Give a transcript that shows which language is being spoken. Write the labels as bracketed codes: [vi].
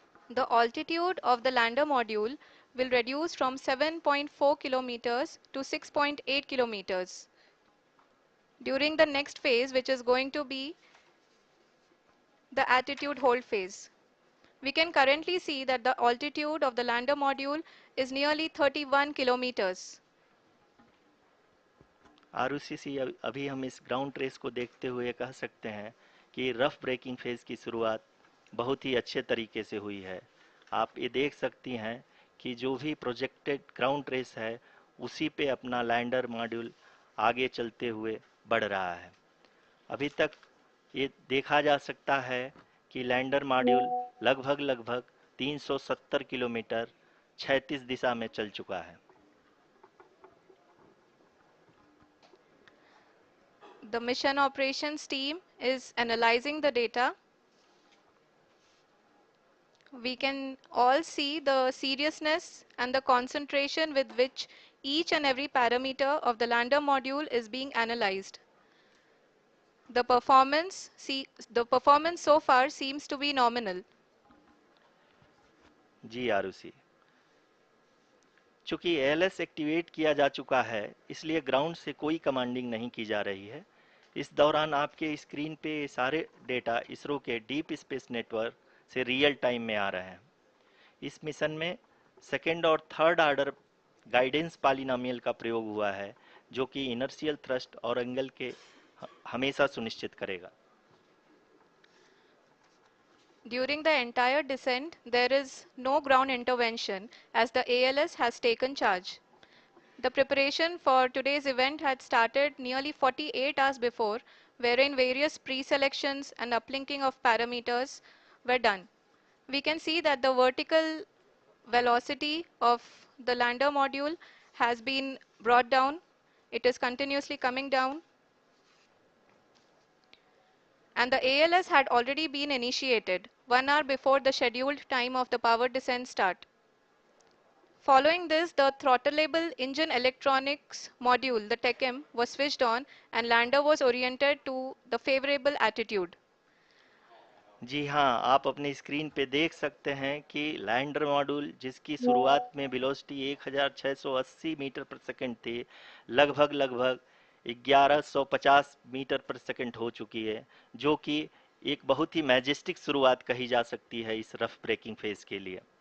[en] The altitude of the lander module will reduce from 7.4 kilometers to 6.8 kilometers during the next phase, which is going to be the attitude hold phase. We can currently see that the altitude of the lander module is nearly 31 kilometers. [hi] Arushi, अभी हम इस ground trace को देखते हुए कह सकते हैं कि रफ ब्रेकिंग फेज की शुरुआत बहुत ही अच्छे तरीके से हुई है। आप ये देख सकती हैं कि जो भी प्रोजेक्टेड ग्राउंड ट्रेस है, उसी पे अपना लैंडर मॉड्यूल आगे चलते हुए बढ़ रहा है। अभी तक ये देखा जा सकता है कि लैंडर मॉड्यूल लगभग लगभग 370 किलोमीटर क्षैतिज दिशा में चल चुका है। [en] The mission operations team is analyzing the data. We can all see the seriousness and the concentration with which each and every parameter of the lander module is being analyzed. The performance so far seems to be nominal. [hi] जी आरुषि, चूंकि ALS activate किया जा चुका है, इसलिए ground से कोई commanding नहीं की जा रही है। इस दौरान आपके स्क्रीन पे ये सारे डेटा इसरो के डीप स्पेस नेटवर्क से रियल टाइम में आ रहे हैं। इस मिशन में सेकेंड और थर्ड ऑर्डर गाइडेंस पॉलिनोमियल का प्रयोग हुआ है, जो कि इनर्शियल थ्रस्ट और एंगल के हमेशा सुनिश्चित करेगा। [en] During the entire descent, there is no ground intervention as the ALS has taken charge. The preparation for today's event had started nearly 48 hours before, wherein various pre-selections and uplinking of parameters were done. We can see that the vertical velocity of the lander module has been brought down. It is continuously coming down. And the ALS had already been initiated 1 hour before the scheduled time of the power descent start. Following this, the throttleable engine electronics module, the TECM, was switched on and lander was oriented to the favorable attitude. [hi] जी हाँ, आप अपनी screen पे देख सकते हैं कि lander module, जिसकी शुरुआत में वेलोसिटी 1680 मीटर पर सेकंड थी, लगभग लगभग 1150 मीटर पर सेकंड हो चुकी है, जो कि एक बहुत ही मैजेस्टिक शुरुआत कही जा सकती है इस रफ ब्रेकिंग फेज के लिए।